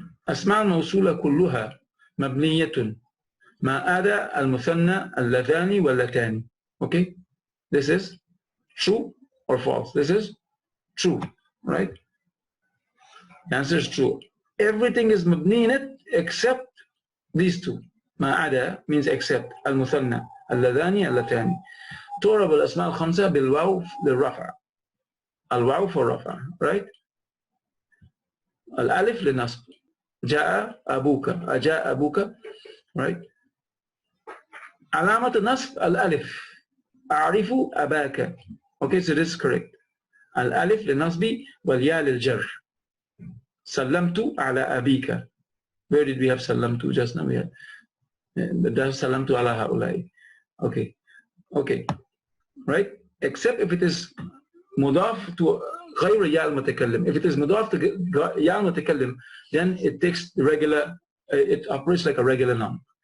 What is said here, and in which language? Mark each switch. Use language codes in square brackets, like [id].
[ar] أسماء الموصولة كلها مبنية ما عدا المثنى اللذان واللتان. [en] Okay, this is true or false? This is true, right? The answer is true. Everything is مبني in it except these two. [ar] ما عدا means except المثنى اللذان اللتان. تعرب الأسماء الخمسة بالواو للرفع. [en] الواو for رفع, right? [ar] الألف للنصب. جاء أبوك, أجاء أبوك, right? علامة النصب الألف. أعرف أباك. [en] Okay, so this is correct. [ar] الألف للنصب والياء للجر. سلمت على أبيك. [en] Where did we have سلمت just now? We had [ar] سلمت على هؤلاء. [en] Okay, right? Except if it is مضاف to غير ياء المتكلم. If it is مضاف to ياء المتكلم, then it takes regular, it operates like a regular noun.